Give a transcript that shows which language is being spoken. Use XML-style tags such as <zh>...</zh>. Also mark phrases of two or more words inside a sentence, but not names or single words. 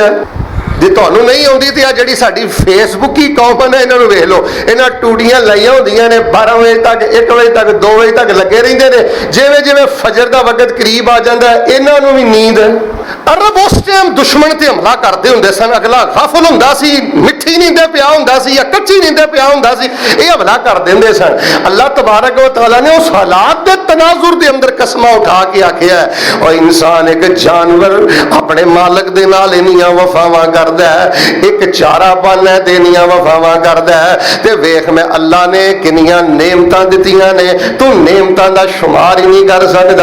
<pa>ਜੇ ਤੁਹਾਨੂੰ ਨਹੀਂ ਆਉਂਦੀ ਤੇ ਆ ਜਿਹੜੀ ਸਾਡੀ ਫੇਸਬੁੱਕੀ ਕੌਮ ਹੈ, ਇਹਨਾਂ ਨੂੰ ਵੇਖ ਲਓ, ਇਹਨਾਂ ਟੂਟੀਆਂ ਲਾਈਆਂ ਹੁੰਦੀਆਂ ਨੇ, 12 ਵਜੇ ਤੱਕ, 1 ਵਜੇ ਤੱਕ, 2 ਵਜੇ ਤੱਕ ਲੱਗੇ ਰਹਿੰਦੇ ਨੇ। ਜਿਵੇਂ ਜਿਵੇਂ ਫਜਰ ਦਾ ਵਕਤ ਕਰੀਬ ਆ ਜਾਂਦਾ, ਇਹਨਾਂ ਨੂੰ ਵੀ ਨੀਂਦ। ਅਰਬ ਉਸ ਟਾਈਮ ਦੁਸ਼ਮਣ ਤੇ ਹਮਲਾ ਕਰਦੇ ਹੁੰਦੇ ਸਨ, ਅਗਲਾ ਗਾਫਲ ਹੁੰਦਾ ਸੀ, ਮਿੱਠੀ ਨੀਂਦੇ ਪਿਆ ਹੁੰਦਾ ਸੀ ਜਾਂ ਕੱਚੀ ਨੀਂਦੇ ਪਿਆ ਹੁੰਦਾ ਸੀ, ਇਹ ਹਮਲਾ ਕਰ ਦਿੰਦੇ ਸਨ।</pa> <ar>الله تبارك وتعالى</ar> <pa>ਨੇ ਉਸ ਹਾਲਾਤ ਕੇ ਤਨਾਜ਼ੁਰ ਕੇ ਅੰਦਰ ਕਸਮਾਂ ਉਠਾ ਕੇ ਆਖਿਆ, ਔਰ ਇੰਸਾਨ ਇੱਕ ਜਾਨਵਰ ਅਪਨੇ ਮਾਲਕ ਦੇ ਨਾਲ ਇੰਨੀਆਂ ਵਫ਼ਾਵਾਂ ਕਰਦਾ ਹੈ, ਇੱਕ ਚਾਰਾ ਪਾਣਾ ਤੇ ਇੰਨੀਆਂ ਵਫ਼ਾਵਾਂ ਕਰਦਾ ਹੈ। ਤੇ ਵੇਖ ਮੈਂ ਅੱਲਾਹ ਨੇ ਕਿੰਨੀਆਂ ਨੇਮਤਾਂ ਦਿੱਤੀਆਂ ਨੇ, ਤੂੰ ਨੇਮਤਾਂ ਦਾ ਸ਼ੁਮਾਰ ਹੀ ਨਹੀਂ ਕਰ ਸਕਦਾ।</pa>